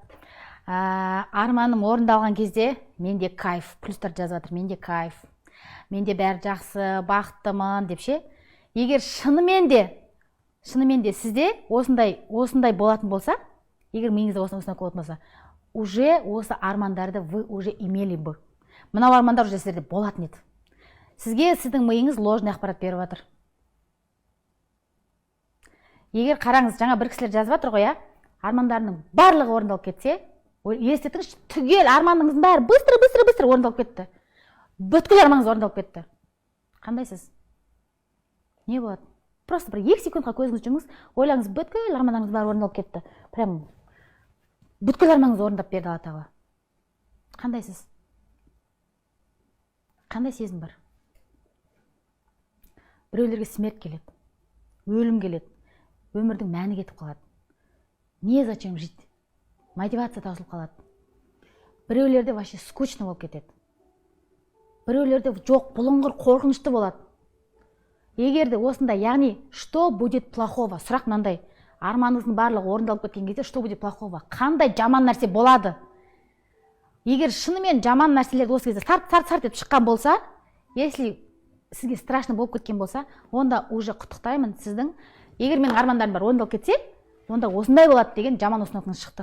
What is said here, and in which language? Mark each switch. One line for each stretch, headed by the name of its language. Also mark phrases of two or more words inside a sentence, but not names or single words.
Kazakh: Арманым орындалған кезде менде кайф, плюстар жазып жатыр, менде кайф. Менде бәрі жақсы, бақыттымын деп ше. Егер шынымен де сізде осындай болатын болса, егер миыңызда осындай болатын болса, уже осы армандарды
Russian: вы уже имели бы.
Kazakh: Мынау армандар уже сіздерде болатын еді. Сізге сіздің миыңыз ложный ақпарат беріп жатыр. Егер қараңыз, жаңа бір кісілер жазып жатыр ғой, армандарының барлығы орындалып кетсе, елестетіңіз, түгел арманыңыздың бәрі быстро орындалып кетті. Бүткіл арманыңыз орындалып кетті. Қандайсыз? Не болады? Просто бір 2 секундқа көзіңізді жұмыңыз, ойлаңыз, бүткіл армандарыңыз бәрі орындалып кетті. Прям бүткіл арманыңыз орындап берді Алла Тағала. Қандайсыз? Қандай сезім бар? Біреулерге смерть келеді, өлім келеді, өмірдің мәні кетіп қалады.
Russian: Не зачем жить?
Kazakh: Мотивация таусылып қалады. Біреулерде
Russian: вообще скучно
Kazakh: болып кетеді. Біреулерде жоқ, бұлыңғыр, қорқынышты болады. Егерде осында, яғни,
Russian: что будет плохого?
Kazakh: Сұрақ мынандай. Арманыңыздың барлығы орындалып кеткен кезде,
Russian: что будет плохого?
Kazakh: Қандай жаман нәрсе болады? Егер шынымен жаман нәрселерді осы кезде сарт етіп шыққан болса, если сізге страшно болып кеткен болса, онда уже құттықтаймын сіздің. Егер менің армандарым бар орындалып кетсе, онда осындай болады деген жаман установкаңыз шықты.